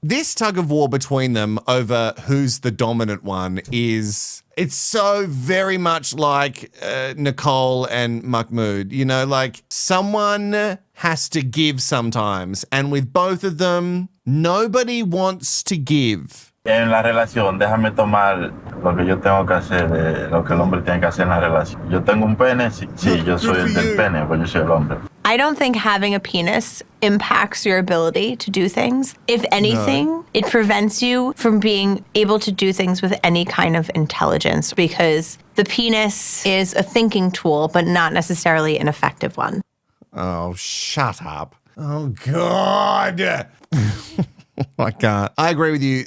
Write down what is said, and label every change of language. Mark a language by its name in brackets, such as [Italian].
[English] This tug of war between them over who's the dominant one it's so very much like Nicole and Mahmoud. You know, like someone has to give sometimes. And with both of them, nobody wants to give. [Spanish] En la relación, déjame tomar lo que yo tengo que hacer, lo que el hombre tiene que hacer en la relación. Yo tengo un pene, sí, yo soy el del pene, pues yo soy el hombre. [English] I don't think having a penis impacts your ability to do things. If anything, it prevents you from being able to do things with any kind of intelligence because the penis is a thinking tool, but not necessarily an effective one. Oh, shut up. Oh, God. I can't. I agree with you.